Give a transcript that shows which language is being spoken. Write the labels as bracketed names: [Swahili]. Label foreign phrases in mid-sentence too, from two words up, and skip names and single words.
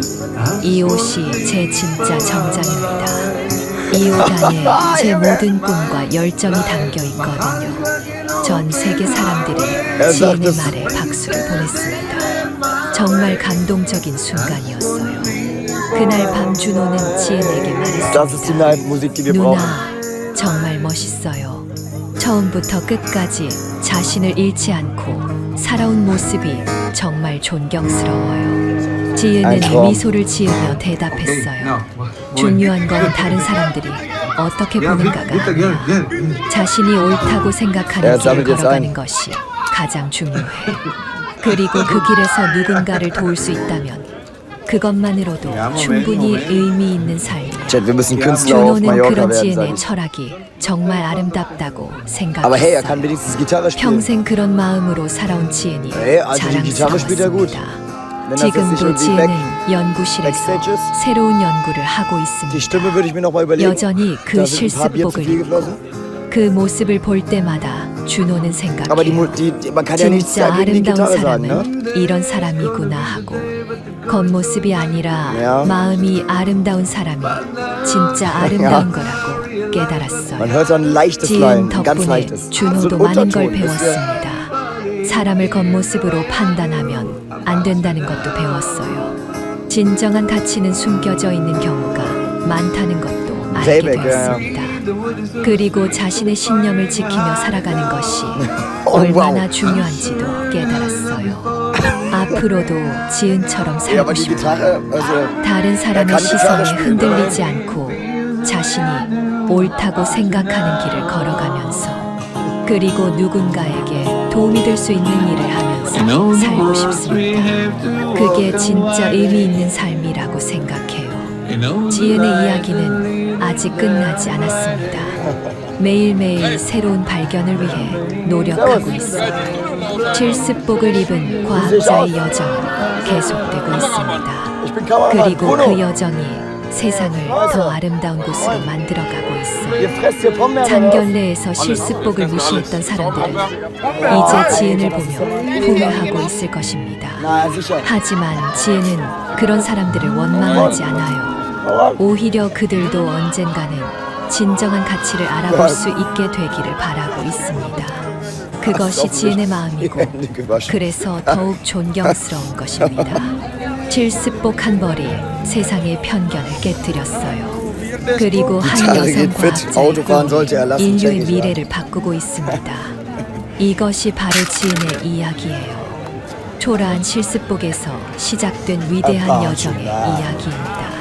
[Korean] 이 옷이 제 진짜 정장입니다. 이 옷 안에 제 모든 꿈과 열정이 담겨 있거든요. 전 세계 사람들이 지은의 말에 박수를 보냈습니다. 정말 감동적인 순간이었어요. 그날 밤 준호는 지은에게 [German] Das ist die [Korean] 말했습니다. [German] Live-Musik, die wir brauchen. [Korean] 누나, 정말 멋있어요. 처음부터 끝까지 자신을 잃지 않고 살아온 모습이 정말 존경스러워요. 지은은 미소를 지으며 대답했어요. 중요한 건 다른 사람들이 어떻게 보는가가 아니야. 자신이 옳다고 생각하는 길을 걸어가는 것이 가장 중요해. 그리고 그 길에서 누군가를 도울 수 있다면 그것만으로도 충분히 의미 있는 삶이야. [German] Chat, wir müssen Künstler auf [Korean] 준호는 [German] Mallorca [Korean] 그런 [German] werden, sag [Korean] 지은의 [German] ich. [Korean] 철학이 정말 아름답다고 [German] Aber hey, er [Korean] 생각했어요. [German] kann wenigstens Gitarre spielen. [Korean] 평생 그런 마음으로 살아온 지은이 네, 아주 이 기타를 [German] spielt er gut. [Korean] 자랑스러웠습니다. [German] Wenn das jetzt nicht [Korean] 지금도 [German] irgendwie [Korean] 지은은 연구실에서 [German] backstage ist? [Korean] 새로운 연구를 하고 [German] Die [Korean] 있습니다. [German] Stimme würde ich mir noch mal überlegen. [Korean] 여전히 그 [German] Da sind ein paar Bier zu [Korean] 실습복을 [German] viel [Korean] 입고 [German] geflossen. [Korean] 그 모습을 볼 때마다 준호는 [German] Aber [Korean] 생각해요. [German] man kann ja nichts [Korean] 진짜 [German] gegen die [Korean] 아름다운 [German] Gitarre sagen, ne? [Korean] 사람은 이런 사람이구나 하고 겉모습이 아니라 [German] Ja. [Korean] 마음이 아름다운 사람이 진짜 아름다운 거라고 깨달았어요. [German] Man hört so ein leichtes [Korean] 지은 [German] Line, ein ganz [Korean] 덕분에 [German] leichtes. So [Korean] 준호도 [German] ein [Korean] 많은 걸 [German] Unterton. Das ist, [Korean] 배웠습니다. 사람을 겉모습으로 판단하면 안 된다는 것도 배웠어요. 진정한 가치는 숨겨져 있는 경우가 많다는 것도 알게 [German] Playback, [Korean] 되었습니다. 그리고 자신의 신념을 지키며 살아가는 것이 얼마나 중요한지도 깨달았어요. 앞으로도 지은처럼 [German] Ja, [Korean] 살고 [German] aber die [Korean] 싶어요. [German] Gitarre, also [Korean] 다른 사람의 [German] kann Gitarre [Korean] 시선에 [German] spielen, [Korean] 흔들리지 않고 자신이 옳다고 생각하는 길을 걸어가면서 그리고 누군가에게 도움이 될 수 있는 일을 하면서 살고 싶습니다. 그게 진짜 의미 있는 삶이라고 생각해요. 지은의 이야기는 아직 끝나지 않았습니다. 매일매일 새로운 발견을 위해 노력하고 있어요. 실습복을 입은 과학자의 여정은 계속되고 있습니다. [German] ich bin Kameramann. [Korean] 그리고 그 [German] Bruno, [Korean] 여정이 세상을 더 아름다운 곳으로 만들어가고 있어요. [German] ihr fresst hier Pombeeren. [Korean] 잔결내에서 실습복을 무시했던 사람들은 이제 지은을 보며 후회하고 있을 것입니다. [German] Na, sicher. [Korean] 하지만 지은은 그런 사람들을 원망하지 않아요. 오히려 그들도 언젠가는 진정한 가치를 알아볼 수 있게 되기를 바라고 있습니다. 그것이 지은의 마음이고 그래서 더욱 존경스러운 것입니다. 실습복 한 벌이 세상의 편견을 깨뜨렸어요. 그리고 한 [German] Gitarre [Korean] 여성 [German] geht fit. [Korean] 과학자의 [German] Autofahren sollte er lassen, [Korean] 인류의 [German] check ich, ja. [Korean] 미래를 바꾸고 있습니다. 이것이 바로 지은의 이야기예요. 초라한 실습복에서 시작된 위대한 아빠, 여정의 좋다. 이야기입니다.